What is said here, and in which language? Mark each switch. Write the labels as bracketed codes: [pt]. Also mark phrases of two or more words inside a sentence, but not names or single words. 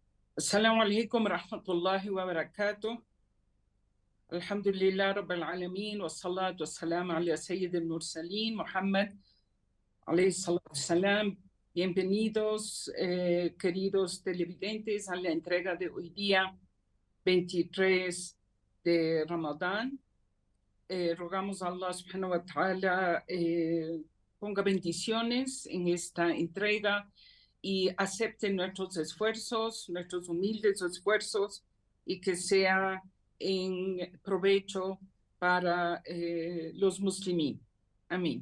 [ar] السلام عليكم ورحمة الله وبركاته. الحمد لله رب العالمين والصلاة والسلام على سيد المرسلين محمد عليه الصلاة والسلام. [es] Bienvenidos, queridos televidentes, a la entrega de hoy día, 23 de Ramadán. Rogamos a Allah [ar] سبحانه وتعالى [es] ponga bendiciones en esta entrega y acepte nuestros esfuerzos, nuestros humildes esfuerzos, y que sea en provecho para los muslimín. Amén.